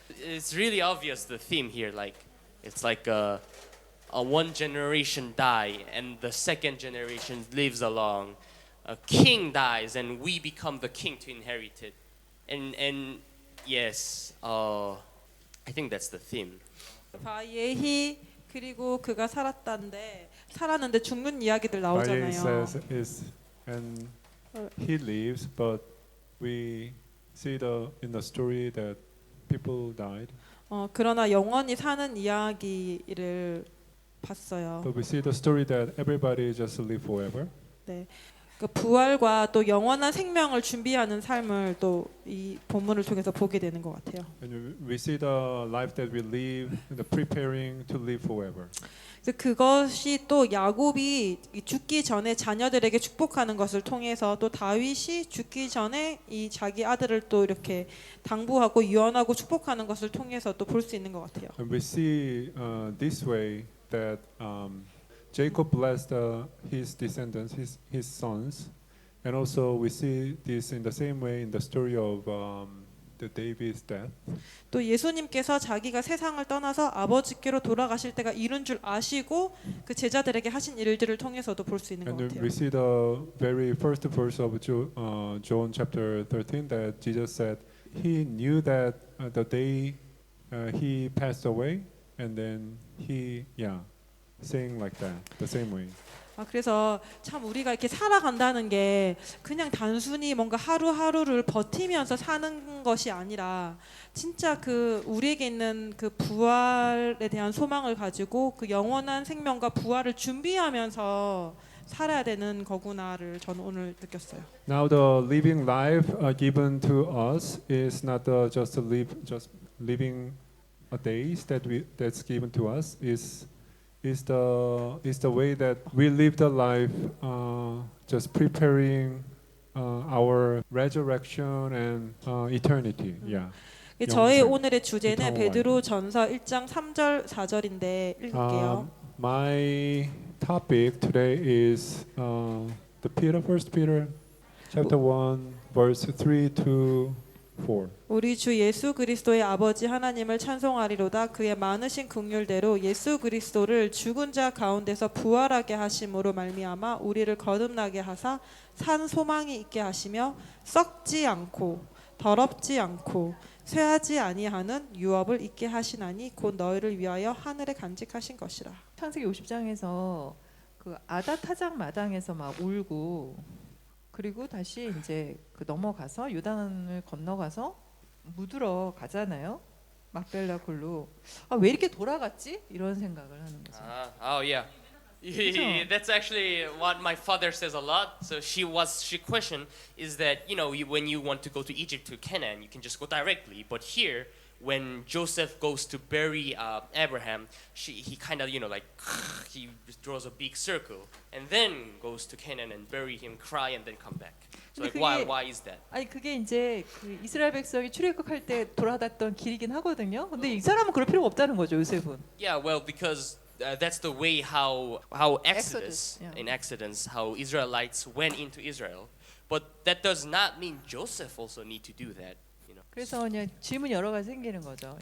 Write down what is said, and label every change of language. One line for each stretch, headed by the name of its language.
English: It's really obvious, the theme here, like it's like a one generation die and the second generation lives along. A king dies and we become the king to inherit it. And yes, I think that's the theme.
Korean: 바예히 그리고 그가 살았는데 죽는 이야기들 나오잖아요.
English: says is and he lives, but we see in the story that people died.
Korean: 그러나 영원히 사는 이야기를 봤어요.
English: But we see the story that everybody just live forever.
Korean: 네. 그 부활과 또 영원한 생명을 준비하는 삶을 또 이 본문을 통해서 보게 되는 것 같아요.
English: And we see the life that we live, the preparing to live forever.
Korean: 그래서 그것이 또 야곱이 죽기 전에 자녀들에게 축복하는 것을 통해서 또 다윗이 죽기 전에 이 자기 아들을 또 이렇게 당부하고 유언하고 축복하는 것을 통해서 또 볼 수 있는 것 같아요.
English: And we see this way that Jacob blessed his descendants, his sons, and also we see this in the same way in the story of the David's death.
Korean: 또 예수님께서 자기가 세상을 떠나서 아버지께로 돌아가실 때가 이른 줄 아시고 그 제자들에게 하신 일들을 통해서도 볼 수 있는 것
English: And
Korean: 같아요.
English: we see the very first verse of John chapter 13 that Jesus said he knew that the day he passed away, and then he saying like that the same way.
Korean: 그래서 참 우리가 이렇게 살아간다는 게 그냥 단순히 뭔가 하루하루를 버티면서 사는 것이 아니라 진짜 그 우리에게 있는 그 부활에 대한 소망을 가지고 그 영원한 생명과 부활을 준비하면서 살아야 되는 거구나를 저는 오늘 느꼈어요.
English: Now the living life given to us is not just living a days that's given to us is the way that we live the life just preparing our resurrection and eternity.
Korean: 저의 오늘의 주제는 베드로전서 1장 3절 4절인데 읽을게요.
English: My topic today is First Peter chapter 1 verse 3 to 4.
Korean: 우리 주 예수 그리스도의 아버지 하나님을 찬송하리로다. 그의 많으신 긍휼대로 예수 그리스도를 죽은 자 가운데서 부활하게 하심으로 말미암아 우리를 거듭나게 하사 산 소망이 있게 하시며 썩지 않고 더럽지 않고 쇠하지 아니하는 유업을 있게 하시나니 곧 너희를 위하여 하늘에 간직하신 것이라. 창세기 50장에서 그 아다 타작 마당에서 막 울고 그리고 다시 이제 그 넘어가서 요단을 건너가서 묻으러 가잖아요. 막벨라 굴로. 왜 이렇게 돌아갔지? 이런 생각을 하는 거죠.
English: Oh yeah. That's actually what my father says a lot. So she questioned is that when you want to go to Egypt to Canaan, you can just go directly. But here, when Joseph goes to bury Abraham, he kind of he draws a big circle and then goes to Canaan and bury him, cry and then come back. So why is that?
Korean: 아니 그게 이제 그 이스라엘 백성이 출애굽할 때 돌아갔던 길이긴 하거든요. 근데 이 사람은 그럴 필요가 없다는 거죠, 요셉은.
English: Yeah, well, because that's the way how Exodus in Exodus how Israelites went into Israel, but that does not mean Joseph also need to do that.
Korean: 그래서 그냥 질문이 여러 가지 생기는 거죠.